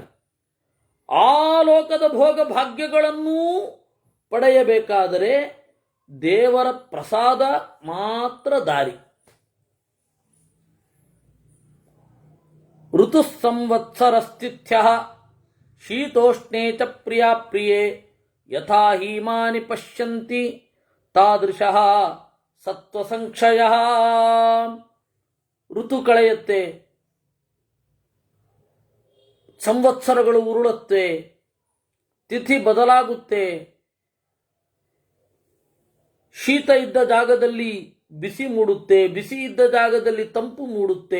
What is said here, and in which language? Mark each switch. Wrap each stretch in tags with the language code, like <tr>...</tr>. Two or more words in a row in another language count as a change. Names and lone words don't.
<kn>ಆ ಲೋಕದ ಭೋಗ ಭಾಗ್ಯಗಳನ್ನೂ ಪಡೆಯಬೇಕಾದರೆ ದೇವರ ಪ್ರಸಾದ ಮಾತ್ರ ದಾರಿ.</kn> <sa>ಋತು ಸಂವತ್ಸರಸ್ಥಿತ್ಯಃ ಶೀತೋಷ್ಣೇ ಚ ಪ್ರಿಯಾ ಪ್ರಿಯೇ ಯಥಾ ಹೀಮಾನಿ ಪಶ್ಯಂತಿ ತಾದೃಶಃ ಸತ್ವಸಂಕ್ಷಯಃ.</sa> <kn>ಋತು ಕಳೆಯುತ್ತೆ, ಸಂವತ್ಸರಗಳು ಉರುಳುತ್ತೆ, ತಿಥಿ ಬದಲಾಗುತ್ತೆ. ಶೀತ ಇದ್ದ ಜಾಗದಲ್ಲಿ ಬಿಸಿ ಮೂಡುತ್ತೆ, ಬಿಸಿ ಇದ್ದ ಜಾಗದಲ್ಲಿ ತಂಪು ಮೂಡುತ್ತೆ.</kn>